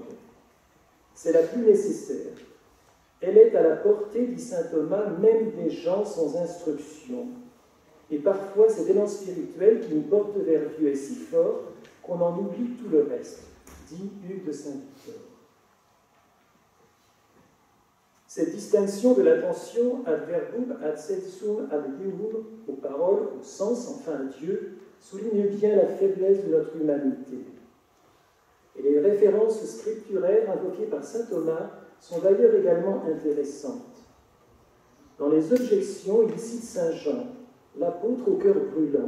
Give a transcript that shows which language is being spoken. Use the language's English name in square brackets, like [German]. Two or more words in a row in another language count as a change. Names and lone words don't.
[French] C'est la plus nécessaire. Elle est à la portée, dit saint Thomas, même des gens sans instruction. Et parfois, cet élan spirituel qui nous porte vers Dieu est si fort qu'on en oublie tout le reste, dit Hugues de Saint-Victor. Cette distinction de l'attention [Latin] ad verbum, ad sensum, ad deum, [French] aux paroles, au sens, enfin à Dieu, souligne bien la faiblesse de notre humanité. Et les références scripturaires invoquées par saint Thomas sont d'ailleurs également intéressantes. Dans les objections, il cite saint Jean, l'apôtre au cœur brûlant.